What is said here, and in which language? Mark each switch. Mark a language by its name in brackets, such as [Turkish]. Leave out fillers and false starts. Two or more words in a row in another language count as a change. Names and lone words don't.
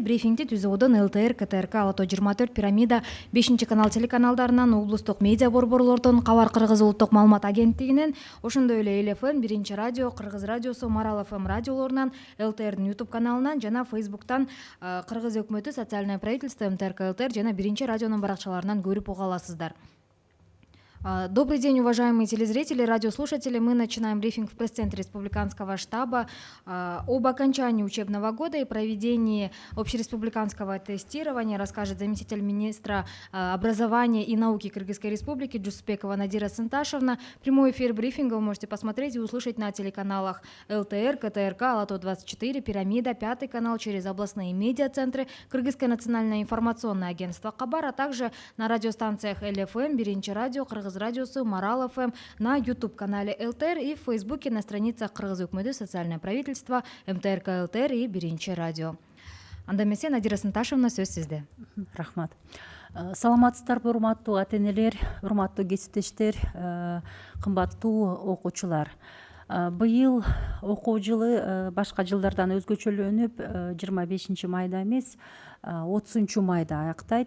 [Kyrgyz] Брифингди ТүЗОдон ЛТР, КТРК, Ала Тоо 24, Пирамида, 5-канал телеканалдарынан, облустук медиа борборлордон, Кабар Кыргыз улуттук маалымат агенттигинен, ошондой эле Эл ФМ, Биринчи радио, Кыргыз радиосу, Марал ФМ радиолорунан, ЛТРдин YouTube каналынан жана Facebooктан Кыргыз өкмөтү, Социальное правительство, МТРК ЛТР жана Биринчи радионун баракчаларынан көрүп уга аласыздар. [Russian] Добрый день, уважаемые телезрители, радиослушатели. Мы начинаем брифинг в пресс-центре Республиканского штаба об окончании учебного года и проведении общереспубликанского тестирования расскажет заместитель министра образования и науки Кыргызской Республики Жусупбекова Надира Сынташевна. Прямой эфир брифинга вы можете посмотреть и услышать на телеканалах ЛТР, КТРК, Ала Тоо 24, Пирамида, 5-й канал через областные медиацентры, Кыргызское национальное информационное агентство Кабар, а также на радиостанциях Эл ФМ, Биринчи радио, Кыргыз радиосу, Марал ФМ, на YouTube-канале ЛТР и в Фейсбуке на страницах Кыргыз өкмөтү, Социальное правительство, МТРК ЛТР и Биринчи радио. [Kyrgyz] Анда эмесе Надира Сынташевна, сөз сизде. Рахмат. Саламатсыздарбы, урматтуу ата-энелер, урматтуу кесиптештер, кымбаттуу окуучулар. Быйыл окуу жылы башка жылдардан өзгөчөлөнүп 25 майда эмес 30 майда аяктайт.